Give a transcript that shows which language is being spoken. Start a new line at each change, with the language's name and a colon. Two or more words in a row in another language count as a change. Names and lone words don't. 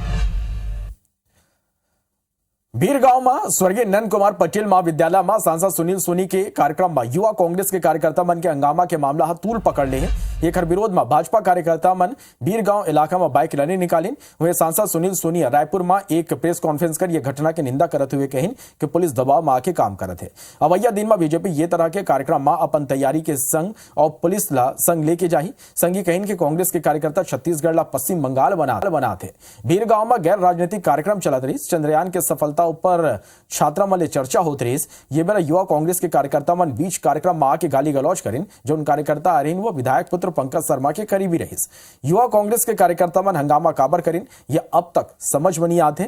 Chhattisgarhi: बीरगांव में स्वर्गीय नंद कुमार पटेल महाविद्यालय में सांसद सुनील सोनी के कार्यक्रम में युवा कांग्रेस के कार्यकर्ता मन के हंगामा के मामला तूल पकड़ ले हैं। एक विरोध में भाजपा कार्यकर्ता मन बीरगांव इलाका में बाइक रैली निकालीन हुए। सांसद सुनील सोनी रायपुर में एक प्रेस कॉन्फ्रेंस कर यह घटना की निंदा करते हुए कहिन कि पुलिस दबाव में आके काम करत है। अवैया दिन में बीजेपी ये तरह के कार्यक्रम में अपन तैयारी के संग और पुलिस ला संग लेके जाही। संगी कहिन कि कांग्रेस के कार्यकर्ता छत्तीसगढ़ ला पश्चिम बंगाल बनाते। बीरगांव में गैर राजनीतिक कार्यक्रम चलत रही। चंद्रयान के सफलता ऊपर छात्रा मन चर्चा होत रही। ये मेरा युवा कांग्रेस के कार्यकर्ता मन बीच कार्यक्रम में आके गाली गलौज करें। जो उन कार्यकर्ता आ रही वो विधायक पुत्र पंकज शर्मा के करीबी रही। युवा कांग्रेस के कार्यकर्ता मन हंगामा काबर करें ये अब तक समझ में नहीं आते।